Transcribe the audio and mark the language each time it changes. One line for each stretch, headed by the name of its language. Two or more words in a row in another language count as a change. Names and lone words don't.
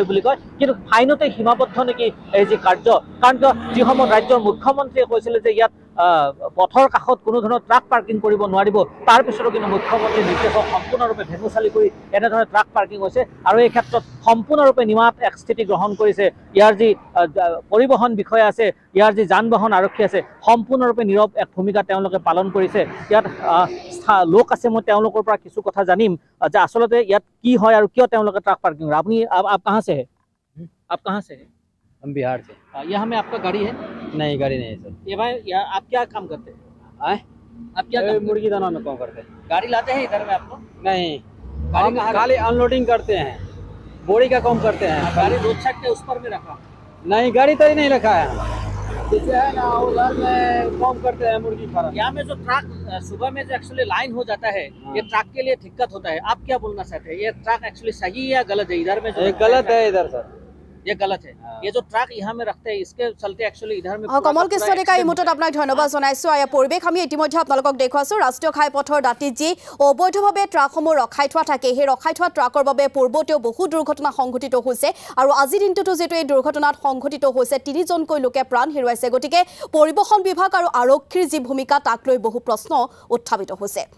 Assamese: বুলি কয় কিন্তু ফাইনতে সীমাবদ্ধ নেকি এই যি কাৰ্য কাৰণ যি সময়ত ৰাজ্যৰ মুখ্যমন্ত্ৰীয়ে কৈছিলে যে ইয়াত পথৰ কাষত কোনো ধৰণৰ
English: truck parking
Assamese: কৰিব নোৱাৰিব তাৰ পিছতো কিন্তু মুখ্যমন্ত্ৰীৰ নিৰ্দেশক সম্পূৰ্ণৰূপে ভেঙুচালি কৰি এনেধৰণে
English: truck parking
Assamese: হৈছে আৰু এই ক্ষেত্ৰত সম্পূৰ্ণৰূপে নিমাত এক স্থিতি গ্ৰহণ কৰিছে ইয়াৰ যি পৰিবহণ বিষয়া আছে ইয়াৰ যি যান-বাহন আৰক্ষী আছে সম্পূৰ্ণৰূপে নীৰৱ এক ভূমিকা তেওঁলোকে পালন কৰিছে ইয়াত লোক আছে মই তেওঁলোকৰ পৰা কিছু কথা জানিম যে আসলতে ইয়াত কি হয় আৰু কিয় তেওঁলোকে
English: truck parking
Assamese: কৰে আপুনি
Hindi: आप कहाँ से है आप कहाँ से है हम बिहार से यहाँ में आपका गाड़ी है नहीं गाड़ी नहीं है सर ये भाई आप क्या काम करते हैं आप क्या मुर्गी दाना में काम करते हैं गाड़ी लाते हैं इधर में आप लोग नहीं हम खाली अनलोडिंग करते हैं बोरी का काम करते हैं गाड़ी रोड साइड के उस पर में रखा नहीं गाड़ी तो ही नहीं रखा है जैसे है ना उधर में काम करते हैं मुर्गी फार्म यहाँ में जो ट्रक सुबह में जो एक्चुअली लाइन हो जाता है ये ट्रक के लिए दिक्कत होता है आप क्या बोलना चाहते हैं ये ट्रक एक्चुअली सही है या गलत है इधर में जो गलत है इधर सर ये गलत है। ये जो ट्रक यहाँ में रखते हैं इसके चलते एक्चुअली इधर में
Assamese: कमल कृष्ण डेका এই মুহূৰ্তত আপোনাক ধন্যবাদ জনাইছো। আৰু পৰিৱেশ আমি ইতিমধ্যে আপোনালোকক দেখুৱাইছো ৰাষ্ট্ৰীয় ঘাইপথৰ দাঁতিত যি অবৈধভাৱে ট্ৰাকসমূহ ৰখাই থোৱা থাকে সেই ৰখাই থোৱা ট্ৰাকৰ বাবে পূৰ্বতেও বহু দুৰ্ঘটনা সংঘটিত হৈছে আৰু আজিৰ দিনটোতো যেটো এই দুৰ্ঘটনাত সংঘটিত হৈছে ৩জনকৈ লোকে প্ৰাণ হেৰুৱাইছে। গতিকে পৰিবহণ বিভাগ আৰু আৰক্ষীৰ যি ভূমিকা তাক লৈ বহু প্ৰশ্ন উত্থাপিত হৈছে।